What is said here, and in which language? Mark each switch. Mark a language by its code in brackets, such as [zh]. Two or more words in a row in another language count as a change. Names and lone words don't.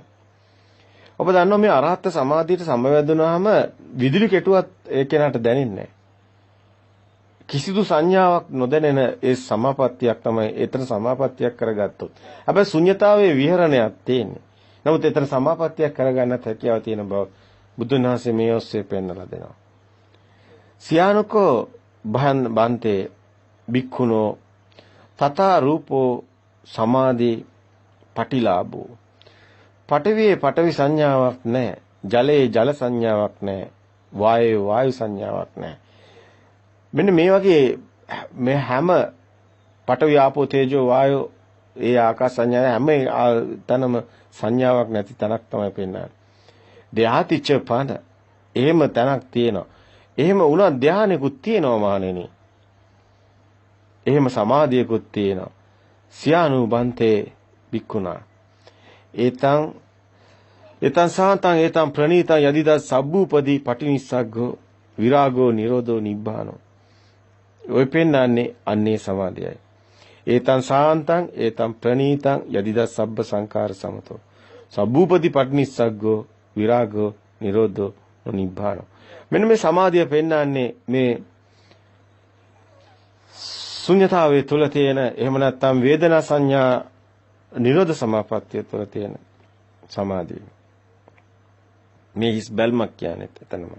[si] ඔබ දන්නවා මේ අරහත් සමාධියට සමවැදුනහම විදුලි කෙටුවත් ඒ කෙනාට දැනෙන්නේ නැහැ. කිසිදු සංඥාවක් නොදැනෙන ඒ සමාපත්තියක් තමයි එතන සමාපත්තියක් කරගත්තොත්. හැබැයි ශුන්‍යතාවයේ විහරණයක් තියෙන්නේ. නමුත් එතන සමාපත්තියක් කරගන්නත් හැකියාව තියෙන බව බුදුන් වහන්සේ මේ ඔස්සේ පෙන්වලා දෙනවා. [pi] සියානුකෝ බන්තේ බික්ඛුනෝ තථා රූපෝ සමාධි පටිලාභෝ. [si] පඨවියේ පඨවි සංඥාවක් නැහැ. ජලයේ ජල සංඥාවක් නැහැ. වායයේ වායු සංඥාවක් නැහැ. මෙන්න මේ වගේ මේ හැම [pi] පඨවි ආපෝ තේජෝ වායෝ [si] ඒ ආකාශ සංඥා හැම තැනම සංඥාවක් නැති තැනක් තමයි පෙන්වන්නේ. [pi] ධාතිච්ච පන [si] එහෙම තැනක් තියෙනවා. එහෙම වුණා ධානයකුත් තියෙනවා මහණෙනි. එහෙම සමාධියකුත් තියෙනවා. [pi] සියානුබන්තේ බික්කුණා. ඒතං සාන්තං ඒතං ප්‍රණීතං යදිදා සබ්බූපදී පටිනිස්සග්ගෝ විරාගෝ නිරෝධෝ නිබ්බානෝ. [si] ඔය පෙන්නන්නේ අන්නේ සමාධියයි. [pi] ඒතං සාන්තං ඒතං ප්‍රණීතං යදිදා සබ්බ සංඛාර සමතෝ. සබ්බූපදී පටිනිස්සග්ගෝ විරාගෝ නිරෝධෝ නිබ්බානෝ. [si] මෙන්න මේ සමාධිය පෙන්නන්නේ මේ ශුන්‍යතාවයේ තුල තියෙන එහෙම නැත්නම් වේදනා සංඥා නිරෝධ සමාපත්තිය තුල තියෙන සමාධිය. මේ හිස් බැල්මක් කියන්නේ එතනමයි.